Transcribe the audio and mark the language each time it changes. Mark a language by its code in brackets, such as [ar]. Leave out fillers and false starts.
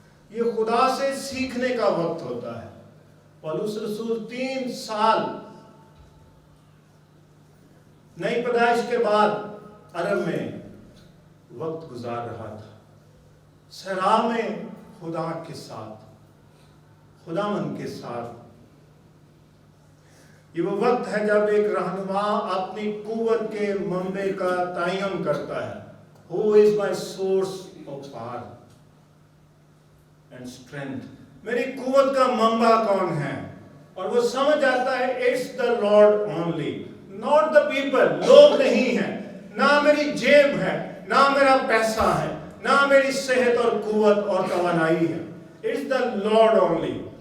[ur] یہ خدا سے سیکھنے کا وقت ہوتا ہے. پولس رسول 3 سال نئی پیدائش کے بعد عرب میں وقت گزار رہا تھا، صحرا میں خدا کے ساتھ، خداوند کے ساتھ. یہ وہ وقت ہے جب ایک رہنما اپنی قوت کے منبع کا تعین کرتا ہے. [en] Who is my source of power and strength? [ur] میری قوت کا منبع کون ہے؟ اور وہ سمجھ آتا ہے [en] it's the Lord only, not the people. [ur] لوگ نہیں ہیں، نہ میری جیب ہے، نہ میرا پیسہ ہے، نہ میری صحت اور قوت اور توانائی ہے. [en] It's the Lord only.